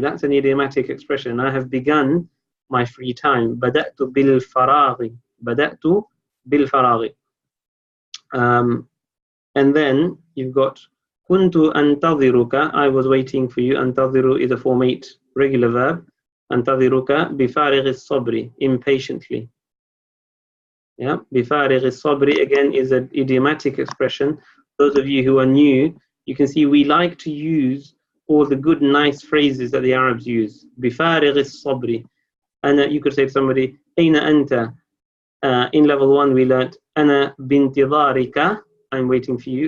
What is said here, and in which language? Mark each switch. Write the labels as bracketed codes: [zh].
[en] That's an idiomatic expression. I have begun my free time. [ar] بدأت بالفراغ. بدأت بالفراغ. [en] And then you've got كنت أنتظرك. I was waiting for you. أنتظر is a form 8 regular verb. [ar] أنتظرك بفارغ الصبر, impatiently. [en] Yeah, بفارغ الصبر again is an idiomatic expression. Those of you who are new, you can see we like to use all the good, nice phrases that the Arabs use. [ar] بفارغ الصبر. [en] And you could say to somebody, أين أنت? In level 1 we learned أنا بانتظارك, I'm waiting for you.